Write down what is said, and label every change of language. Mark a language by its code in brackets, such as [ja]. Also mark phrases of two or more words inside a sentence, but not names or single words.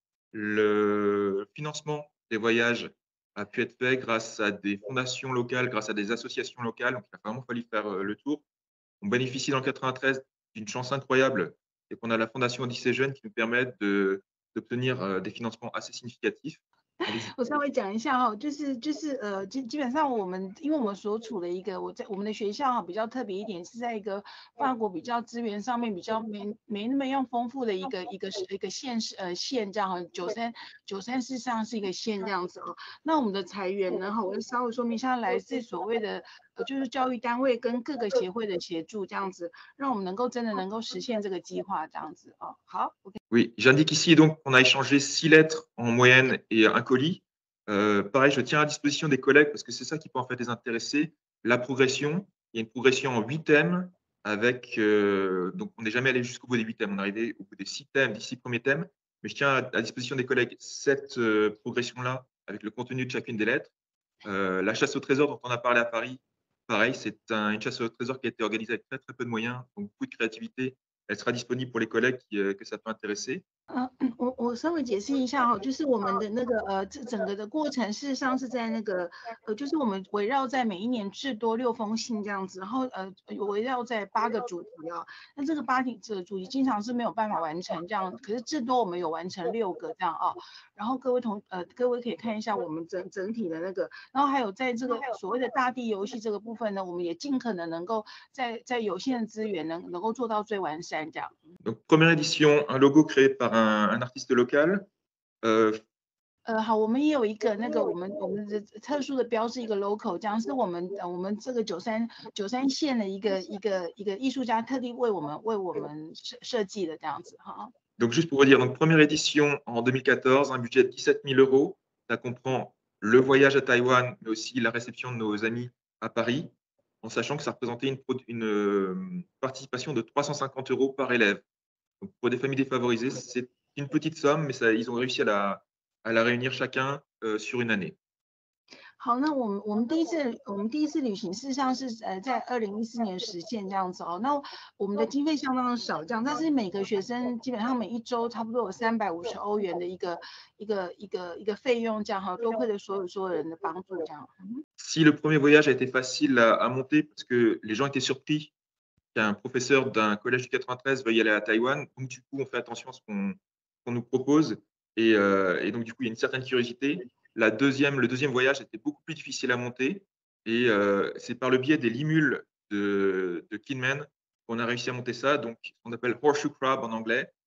[fr] Le financement des voyages a pu être fait grâce à des fondations locales, grâce à des associations locales. Donc, il a vraiment fallu faire le tour. On bénéficie dans le 93 d'une chance incroyable et qu'on a la Fondation Odyssée Jeunes qui nous permet d'obtenir des financements assez significatifs. Allez-y. [zh] 我稍微讲一下哈，基本上因为我们所处的我们的学校哈比较特别一点，是在一个法国比较资源上面比较没那么样丰富的一个县这样哈，九三事实上是一个县这样子哦。那我们的裁员呢哈，我就稍微说明一下，来自所谓的就是教育单位跟各个协会的协助这样子，让我们真的能够实现这个计划这样子哦。好 ，OK。 [fr] Oui, j'indique ici donc qu'on a échangé 6 lettres en moyenne et un colis. Pareil, je tiens à disposition des collègues parce que c'est ça qui peut en fait les intéresser. La progression, il y a une progression en 8 thèmes avec, donc on n'est jamais allé jusqu'au bout des 8 thèmes, on est arrivé au bout des 6 thèmes, des 6 premiers thèmes. Mais je tiens à disposition des collègues cette progression-là avec le contenu de chacune des lettres. La chasse au trésor dont on a parlé à Paris, pareil, c'est une chasse au trésor qui a été organisée avec très, très peu de moyens, donc beaucoup de créativité. Elle sera disponible pour les collègues que ça peut intéresser. [zh] 我稍微解释一下哈，就是我们的这整个的过程，事实上是在就是我们围绕在每一年至多6封信这样子，然后围绕在8个主题哦。那这个主题经常是没有办法完成这样，可是至多我们有完成6个这样哦。然后各位可以看一下我们整体的然后还有在这个所谓的大地游戏这个部分呢，我们也尽可能能够在有限的资源能够做到最完善这样。 [fr] Donc, première édition, un logo créé par un artiste local. [zh] 好，我们也有一个我们的特殊的标志，一个 logo， 这样是我们这个九三县的一个艺术家特地为我们设计的这样子哈。 [fr] Donc, juste pour vous dire, donc, première édition en 2014, un budget de 17 000 euros. Ça comprend le voyage à Taïwan, mais aussi la réception de nos amis à Paris, en sachant que ça représentait une participation de 350 euros par élève. Donc, pour des familles défavorisées, c'est une petite somme, mais ils ont réussi à la réunir chacun sur une année. [zh] 好，那我们第一次旅行，事实上是在2014年实现这样子哦。那我们的经费相当的少，这样，但是每个学生基本上每一周差不多有350欧元的一个费用，这样哈，多亏了所有人的帮助，这样。 [fr] Si le premier voyage a été facile à monter parce que les gens étaient surpris qu'un professeur d'un collège du 93 veuille aller à Taïwan, donc du coup, on fait attention à ce qu'on nous propose et donc du coup, il y a une certaine curiosité. Le deuxième voyage était beaucoup plus difficile à monter et c'est par le biais des limules de Kinmen qu'on a réussi à monter ça, donc on appelle [en] horseshoe crab [fr] en anglais.